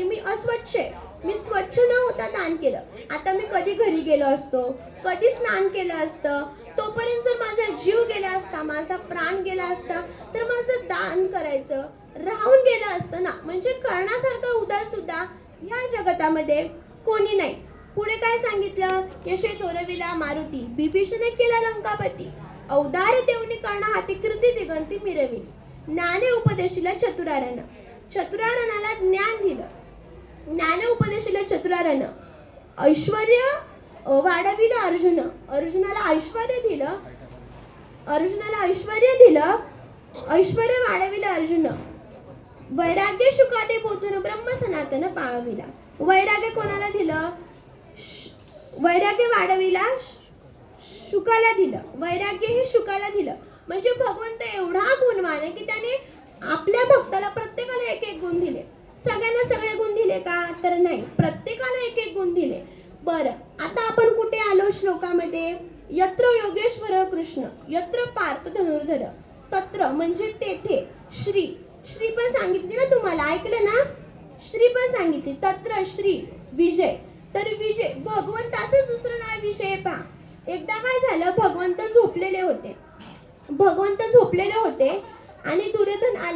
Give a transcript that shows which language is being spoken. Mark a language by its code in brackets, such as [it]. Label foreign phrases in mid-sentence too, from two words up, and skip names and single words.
[mr] मी अस्वच्छ आहे, मी स्वच्छ न होता दान केलं. आता मी कधी घरी गेलो असतो, कधी स्नान केलं असतं, तोपर्यंत जर माझा जीव गेला असता, माझा प्राण गेला असता, तर माझं दान करायचं राहून गेलं असतं ना. म्हणजे कर्णासारखं उदार सुद्धा या जगतामध्ये कोणी नाही. पुढे काय सांगितलं? यशे थोरविला मारुती, बिभीषण केला लंकापती, औदार्य देऊनी कर्णा हाती कीर्ती दिगंती मिरविली. ज्ञाने उपदेशिला चतुरारन, चतुरारनाला ज्ञान दिलं. ज्ञाने उपदेशिला चतुरारन, ऐश्वर्य वाढविलं अर्जुन, अर्जुनाला ऐश्वर्य दिलं, ऐश्वर्य वाढविलं अर्जुन, वैराग्य शुकाते पोतून ब्रह्म सनातन पावविला. वैराग्य कोणाला दिलं? वैराग्य वाढविला शुकाला दिलं, वैराग्य हे शुकाला दिलं. म्हणजे भगवंत एवढा गुणवान आहे की त्याने आपल्या भक्ताला प्रत्येकाला एक एक गुण दिले. सगळ्यांना दिले का? तर नाही, प्रत्येकाला एक एक गुण दिले. बरं, आता आपण कुठे आलो श्लोकामध्ये? [sa] यत्र योगेश्वर कृष्ण यत्र पार्थ धनुर्धर. [mr] तत्र म्हणजे तेथे, श्री श्री पण सांगितली ना तुम्हाला, ऐकलं ना? श्री पण सांगितली. [sa] तत्र श्री विजय. [mr] तर विजय भगवंताचं दुसरं नाव विजय. पहा, एकदा काय झालं, भगवंत झोपलेले होते आणि दुर्योधन आला.